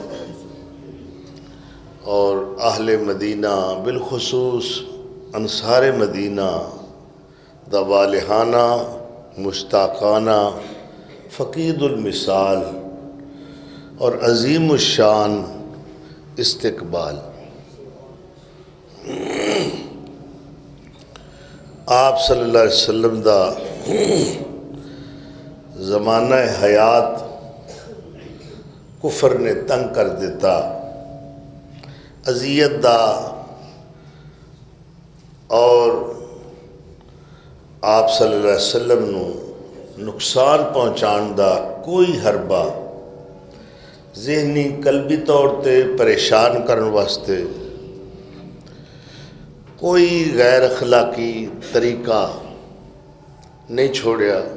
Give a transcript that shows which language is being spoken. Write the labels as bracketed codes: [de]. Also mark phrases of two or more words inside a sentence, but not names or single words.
[pa] اور اہل مدینہ بالخصوص انصار مدینہ دا والہانہ مشتاقانہ فقید المثال اور عظیم الشان استقبال. आप [ar] صلى الله عليه وسلم [pa] دا زمانہ حیات کفر نے تنگ کر دتا، اذیت دا اور आप [ar] صلى الله عليه وسلم [pa] نوں نقصان پہنچانے دا کوئی حربہ ذہنی قلبی طور پر پریشان کرنے واسطے کوئی غیر اخلاقی طریقہ نہیں چھوڑیا.